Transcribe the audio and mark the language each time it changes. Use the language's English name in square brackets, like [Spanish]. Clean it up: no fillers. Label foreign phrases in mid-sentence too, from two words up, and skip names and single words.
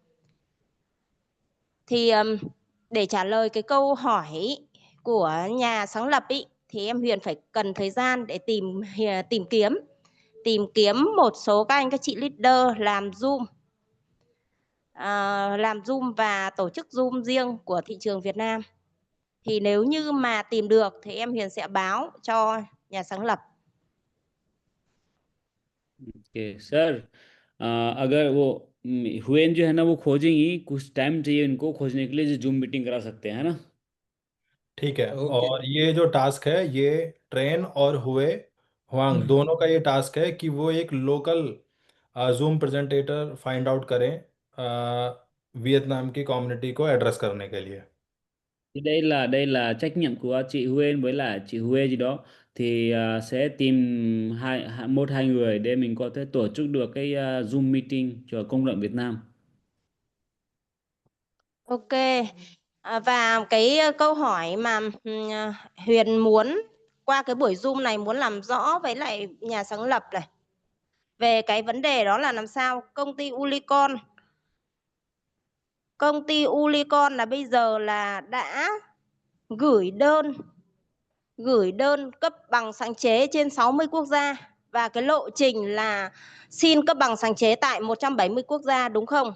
[Vietnamese] Thì để trả lời cái câu hỏi của nhà sáng lập ý, thì em Huyền phải cần thời gian để tìm kiếm một số các anh các chị leader làm Zoom và tổ chức Zoom riêng của thị trường Việt Nam. Thì nếu như mà tìm được thì em Huyền sẽ báo cho nhà sáng lập. [Hindi] Okay, सर, अगर वो हुएन जो है ना वो खोजेंगी, कुछ टाइम चाहिए उनको खोजने के लिए, जो जूम मीटिंग करा सकते हैं, है ना? ठीक है, ओके। और ये जो टास्क है ये ट्रेन और हुए हुआंग दोनों का ये टास्क है कि वो एक [English] local Zoom presenter find out [Hindi] करें वियतनाम की कम्युनिटी को एड्रेस करने के लिए। [Vietnamese] Thì đây là trách nhiệm của chị Huyền với lại chị Huê gì đó, thì sẽ tìm một hai người để mình có thể tổ chức được cái Zoom meeting cho công luận Việt Nam. Ok. Và cái câu hỏi mà Huyền muốn qua cái buổi Zoom này muốn làm rõ với lại nhà sáng lập này về cái vấn đề đó là làm sao công ty Ulicon là bây giờ là đã gửi đơn cấp bằng sáng chế trên 60 quốc gia, và cái lộ trình là xin cấp bằng sáng chế tại 170 quốc gia đúng không?